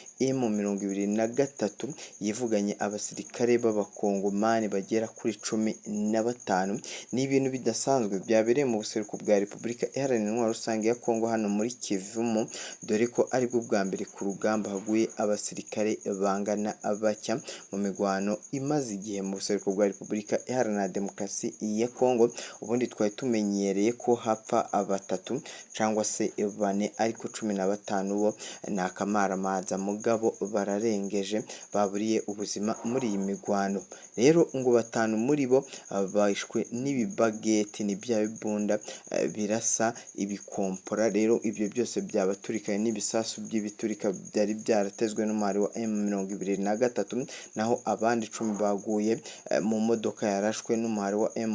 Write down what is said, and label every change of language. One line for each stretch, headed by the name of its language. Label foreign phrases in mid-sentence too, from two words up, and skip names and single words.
Rundi: M23 yivuganye abasirikare b'abakongomani bagera kuri 15 ni ibintu bidasanzwe byabereye mu buseruko bwa Repubulika Iharanira Intwaro Rusange ya Kongo hano muri Kivumo dore ko ari bwo bwa mbere ku rugamba haguye abasirikare bangana bacya mu migwano imaze igihe mu buseruko bwa Repubulika Iharanira Demokarasi ya Kongo ubundi twari tumenyereye ko hapfa abatatu cyangwa se bane ariko 15 bo nakamaramaza mugabo bararengeje baburiye ubuzima muri iyi migwano rero ngo batanu muri bo bashwe n'ibibageti ni bya bibunda birasa ibikompora rero ibyo byose byabaturikanye n'ibisasu by'ibiturika byari byaratezwe n'umari wa M23 naho abandi 10 baguye mu modoka yarashwe n'umari wa